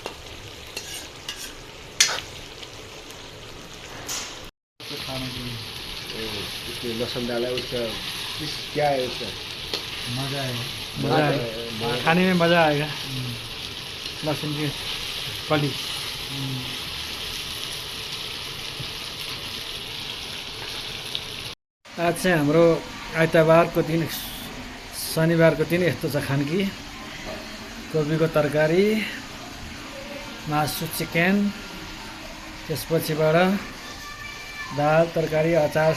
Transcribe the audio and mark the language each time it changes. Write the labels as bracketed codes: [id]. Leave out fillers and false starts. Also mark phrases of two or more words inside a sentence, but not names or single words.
[hi] लहसुन डाला है उसका क्या है उसका? मज़ा है, मज़ा है, खाने में मज़ा आएगा। लहसुन की कली। [ne] आज चाहिँ हाम्रो आइतबारको दिन, शनिबारको दिन यस्तो छ खानकी। कोपीको तरकारी, मासु, चिकन, त्यसपछिबाट दाल, तरकारी, अचार सबै छ।